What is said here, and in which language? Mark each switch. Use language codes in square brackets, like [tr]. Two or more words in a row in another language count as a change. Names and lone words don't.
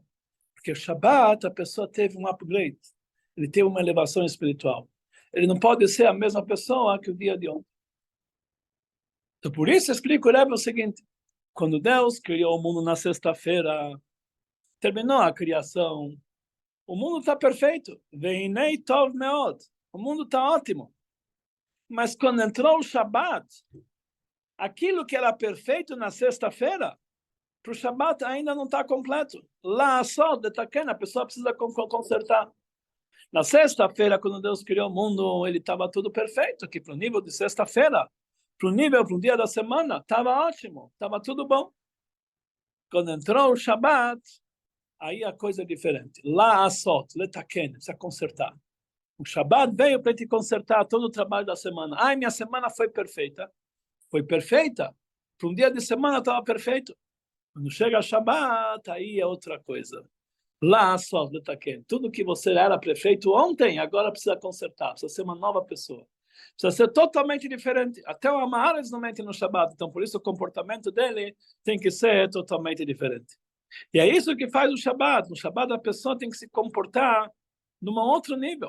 [pt] Porque o Shabbat, a pessoa teve um upgrade. Ele teve uma elevação espiritual. Ele não pode ser a mesma pessoa que o dia de ontem. Então, por isso, explico o seguinte. Quando Deus criou o mundo na sexta-feira, terminou a criação, o mundo está perfeito. [he] והנה טוב מאד. [pt] O mundo está ótimo. Mas quando entrou o Shabbat, aquilo que era perfeito na sexta-feira, para o Shabbat ainda não está completo. Lá só, a pessoa precisa consertar. Na sexta-feira, quando Deus criou o mundo, ele estava tudo perfeito. Aqui para o nível de sexta-feira, para o dia da semana, estava ótimo, estava tudo bom. Quando entrou o Shabbat, aí a coisa é diferente. [he] לעשות לתקן, [pt] precisa consertar. O Shabbat veio para te consertar todo o trabalho da semana. Ai, minha semana foi perfeita. Foi perfeita. Para um dia de semana estava perfeito. Quando chega o Shabbat, aí é outra coisa. [he] לעשות לתקן. [pt] Tudo que você era perfeito ontem, agora precisa consertar. Precisa ser uma nova pessoa. Precisa ser totalmente diferente. Até o Amaharetz não mente no Shabbat. Então, por isso, o comportamento dele tem que ser totalmente diferente. E é isso que faz o Shabbat. No Shabbat, a pessoa tem que se comportar num outro nível.